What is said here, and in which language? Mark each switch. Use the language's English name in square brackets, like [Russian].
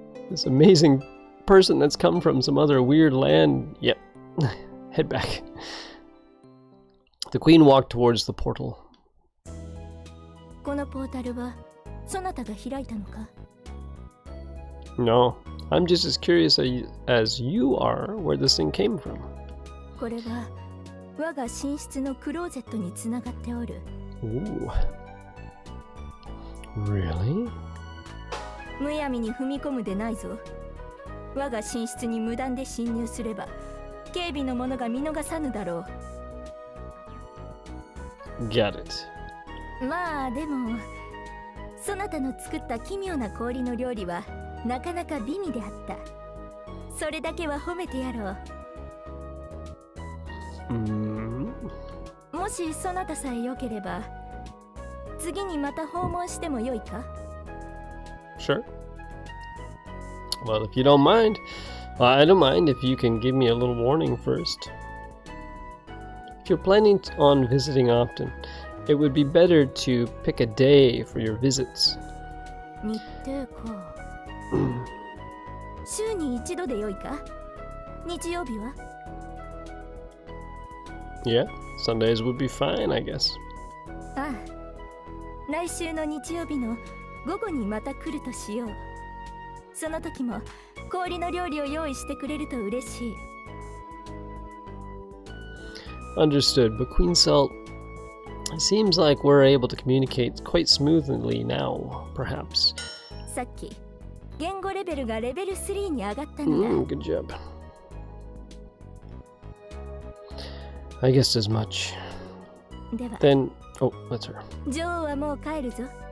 [English] This amazing person that's come from some other weird land. Yep. Head back. The queen walked towards the portal. [Japanese] このポータルはそなたが開いたのか? [English] No, I'm just as curious as you are where this thing came from. [Japanese] これは我が寝室のクローゼットにつながっておる。 [English] Ooh. Really? [Japanese] むやみに踏み込むでないぞ。我が寝室に無断で侵入すれば、警備の者が見逃さぬだろ [English] う。Get it. [Japanese] まあでも、そなたの作った奇妙な氷の料理はなかなか美味であった。それだけは褒めてやろう。もしそなたさえ良ければ、次にまた訪問してもよいか? [English] Sure. Well, if you don't mind, I don't mind if you can give me a little warning first. If you're planning on visiting often, it would be better to pick a day for your visits. [Japanese] 日程か。週に一度でよいか?日曜日は? [English] Yeah, Sundays would be fine, I guess. [Japanese] ああ。来週の日曜日の午後にまた来るとしよう。その時も氷の料理を用意してくれると嬉しい。 [English] Understood, but Queen Salt, it seems like we're able to communicate quite smoothly now, perhaps. [Japanese] さっき言語レベルがレベル3に上がったのだ。 [English] Good job. I guessed as much. [Japanese] では。 [English] Then, oh, that's her. [Japanese] 女王はもう帰るぞ。